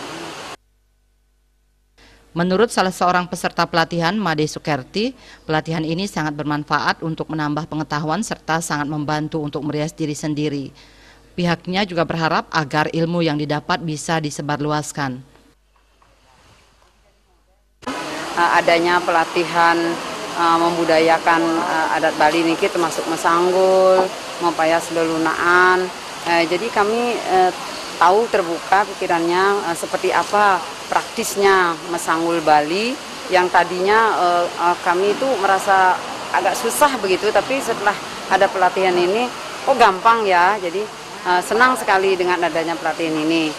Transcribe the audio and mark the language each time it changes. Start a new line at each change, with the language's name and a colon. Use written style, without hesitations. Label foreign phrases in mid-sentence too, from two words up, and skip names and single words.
Indonesian: Menurut salah seorang peserta pelatihan, Made Sukerti, pelatihan ini sangat bermanfaat untuk menambah pengetahuan serta sangat membantu untuk merias diri sendiri. Pihaknya juga berharap agar ilmu yang didapat bisa disebarluaskan. Adanya pelatihan membudayakan adat Bali niki termasuk mesanggul,
Balinese: mempayas lelunaan.
Indonesian: Jadi kami tahu terbuka pikirannya seperti apa praktisnya mesanggul Bali yang tadinya kami itu merasa agak susah begitu, tapi setelah ada pelatihan ini kok gampang ya. Jadi senang sekali dengan adanya pelatihan ini.